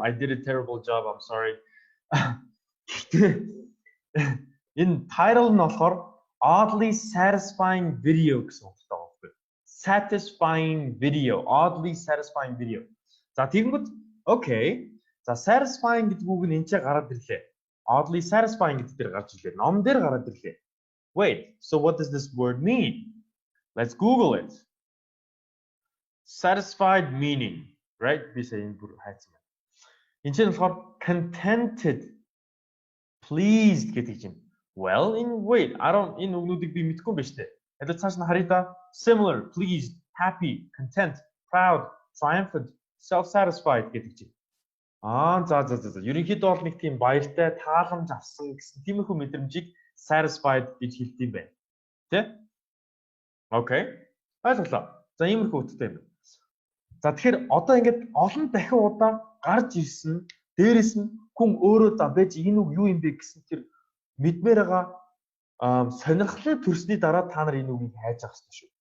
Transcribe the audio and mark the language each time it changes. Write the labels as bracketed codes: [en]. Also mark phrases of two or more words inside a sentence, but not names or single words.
[en] I did a terrible job. I'm sorry. [mn] Энэ title нь болохоор [en] oddly satisfying video [mn] гэсэн утгатай байна. [en] Satisfying video, oddly satisfying video. [mn] За тэгэнгүүт okay. За satisfying гэдэг үг нь энэ ч гараад ирлээ. [en] Oddly satisfying [mn] гэдэг дээр гарч ирлээ. Ном дээр гараад ирлээ. [en] Wait, so what does this word mean? Let's Google it. Satisfied meaning, right? [mn] Би сая энэ бүр хайцсан байна. Энд чинь болохоор [en] contented, pleased [mn] гэдэг юм. [en] Well, wait, [mn] энэ үгнүүдийг би мэдгүй юм байна шүү дээ. Адил цааш нь харъя да. [en] Similar, pleased, happy, content, proud, triumphant, self-satisfied [mn] гэдэг юм. За. Ерөнхийдөө бол нэг тийм баяртай, тааламж авсан гэсэн тиймэрхүү мэдрэмжийг satisfied гэж хэлдэг юм байна. Тэ? Okay. Ойлголоо. За иймэрхүү утгатай юм. За тэгэхээр одоо ингээд олон дахин удаа гарч ирсэн дээрэс нь хүн өөрөө за байж энэ үг юу юм бэ гэсэн тэр мэдмээр байгаа сонирхлын төрсний дараа та нар энэ үгийг хайж авах хэрэгтэй шүү.